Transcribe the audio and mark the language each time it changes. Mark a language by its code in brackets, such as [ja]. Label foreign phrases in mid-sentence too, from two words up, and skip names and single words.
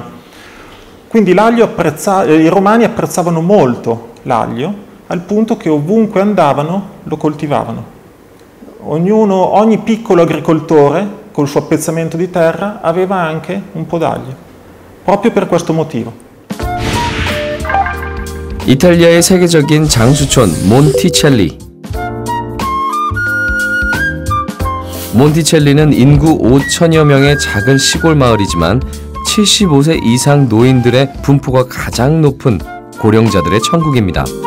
[it] Quindi i romani apprezzavano molto l'aglio, al punto che ovunque andavano lo coltivavano. ogni piccolo agricoltore col suo appezzamento di terra aveva anche un po' d'aglio, proprio per questo motivo. [ko] 이탈리아의 세계적인 장수촌 몬티첼리. 몬티첼리는 인구 5천여 명의 작은 시골 마을이지만 75세 이상 노인들의 분포가 가장 높은 고령자들의 천국입니다.